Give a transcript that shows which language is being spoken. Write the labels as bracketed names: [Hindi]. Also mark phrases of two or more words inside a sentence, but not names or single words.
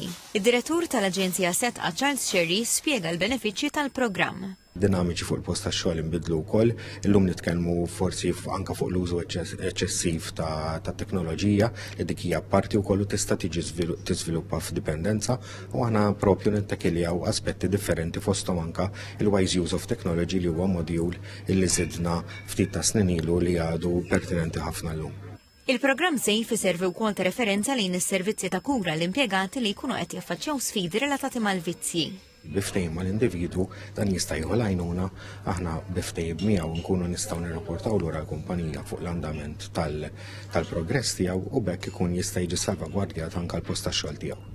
[Maltese] Id-direttur tal-Aġenzija SETqa Charles Sherry spjega l-benefiċċji tal-programm. Dinamiċi fuq il-post tax-xogħol inbidlu wkoll, illum nitkellmu forsi anke fuq l-użu eċċessiv ta' teknoloġija li dik hija parti wkoll tista' tiġi tiżviluppa f'dipendenza u aħna proprju nittakiljaw aspetti differenti fosthom anke il- [English] wise use of technology [Maltese] li huwa modul illi żidna ftit ta' snin ilu li għadu pertinenti ħafna llum. Il-programm SAFE iservi wkoll ta' referenza lejn is-servizzi ta' kura l-impjegati li jkunu qed jaffaċċjaw sfidi relatati mal-vizzji. Biftejn mal-individwu dan jista' jieħu għajnuna aħna biftejn miegħu nkunu nistgħu nirrapportaw lura l-kumpanija fuq l-andament tal-progress tiegħu u bekk ikun jista' jiġi salvagwardjat anke l-post tax-xogħol tiegħu.